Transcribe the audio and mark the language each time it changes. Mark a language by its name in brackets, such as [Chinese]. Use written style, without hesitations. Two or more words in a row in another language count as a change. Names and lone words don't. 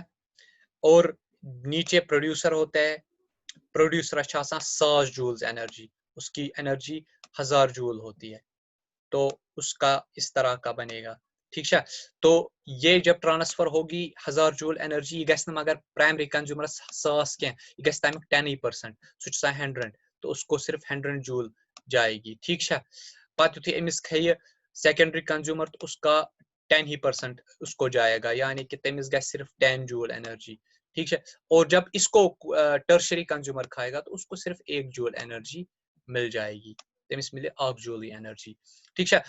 [Hindi] और नीचे प्रोड्यूसर होते हैं, प्रोड्यूसर 1000 [English] joules energy, [Hindi] उसकी एनर्जी 1000 जूल होती है, तो उसका इस तरह का बनेगा, ठीक है। तो ये जब ट्रांसफर होगी 1000 [English] joule energy [Hindi] मगर [English] primary consumer [Hindi] 1000 के 10% सुच 100, तो उसको सिर्फ 100 जूल जाएगी, ठीक है। [Kashmiri] पत युथी अमिस खे [English] secondary consumer [Hindi] तो उसका 10% उसको जाएगा, यानी कि [Kashmiri] तमिस गए [Hindi] सिर्फ 10 [English] joule energy, [Hindi] ठीक है। और जब इसको [English] tertiary consumer [Hindi] खाएगा तो उसको सिर्फ 1 [English] joule energy [Hindi] मिल जाएगी, [Kashmiri] तमिस मिले [Hindi] 8 [English] joule energy, [Hindi] ठीक है।